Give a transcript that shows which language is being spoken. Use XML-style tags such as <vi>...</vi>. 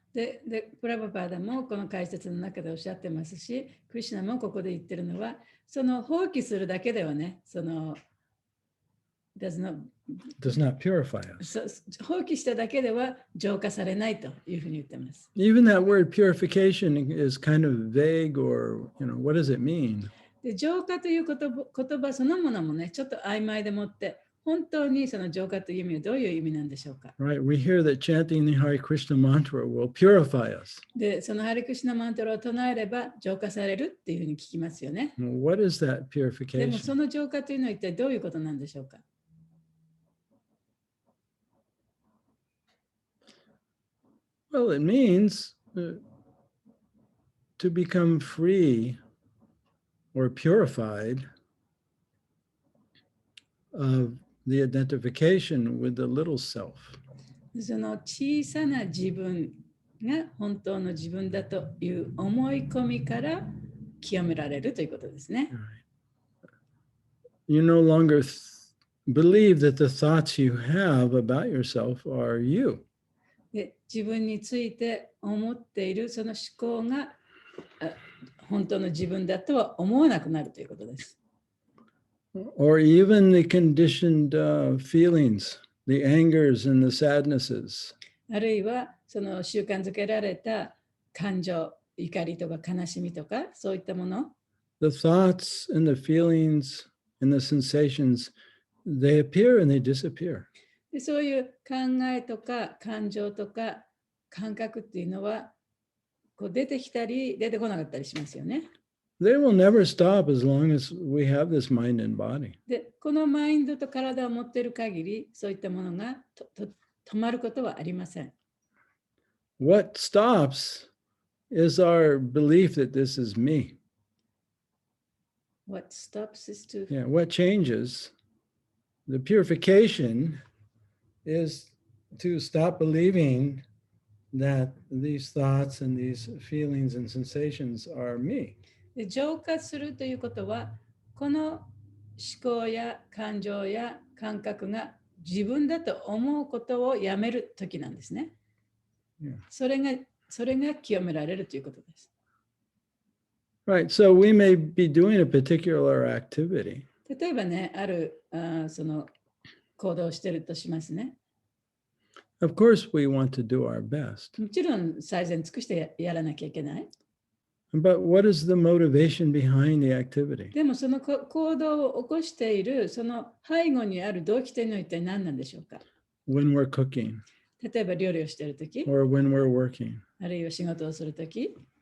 <ja>で、プラバパーダもこの解説の中でおっしゃってますし、クリシュナもここで言ってるのは、その放棄するだけではね、</ja> <en>does not purify us.</en> <ja>放棄しただけでは浄化されないというふうに言ってます。</ja> <en>Even that word purification is kind of vague, or, what does it mean?</en> <ja>で、浄化という言葉そのものもね、ちょっと曖昧でもって、本当にその浄化という意味はどういう意味なんでしょうか。</ja> <en>Right, we hear that chanting the Hare Krishna mantra will purify us.</en> <ja>で、そのハレクシナマントラを唱えれば浄化されるっていうふうに聞きますよね。</ja> <en>What is that</en> <ja>でも</ja> <en>purification?</en> <ja>その浄化というのは一体どういうことなんでしょうか。</ja> <en>Well, it means to become free or purified of the identification with the little self.</en> <ja>その小さな自分が本当の自分だという思い込みから清められるということですね。</ja> <en>You no longer believe that the thoughts you have about yourself are you.</en> <ja>で、自分について思っているその思考が本当の自分だとは思わなくなるということです。</ja> <en>Or even the conditioned feelings, the angers and the sadnesses.</en> <ja>あるいはその習慣づけられた感情、怒りとか悲しみとかそういったもの。</ja> <en>The thoughts and the feelings and the sensations, they appear and they disappear.</en> <ja>で、そういう考えとか感情とか感覚っていうのはこう出てきたり出てこなかったりしますよね。</ja> <en>They will never stop as long as we have this mind and body.</en> <ja>で、このマインドと体を持っている限り、そういったものが止まることはありません。</ja> <en>What stops is our belief that this is me. What stops is to... Yeah, what changes? The purification is to stop believing that these thoughts and these feelings and sensations are me.</en> <ja>で、浄化するということは、この思考や感情や感覚が自分だと思うことをやめるときなんですね。</ja> <en>Yeah.</en> <ja>それが清められるということです。</ja> <en>Right, so we may be doing a particular activity.</en> <ja>例えばね、あるその行動をしているとしますね。</ja> <en>Of course, we want to do our best.</en> <ja>もちろん最善尽くしてやらなきゃいけない。</ja> <en>But what is the motivation behind the activity?</en> <ja>でもその行動を起こしているその背後にある動機というのは一体何なんでしょうか。</ja> <en>When we're cooking</en> <ja>例えば料理をしているとき、</ja> <en>or when we're working.</en> <ja>あるいは仕事をするとき、</ja>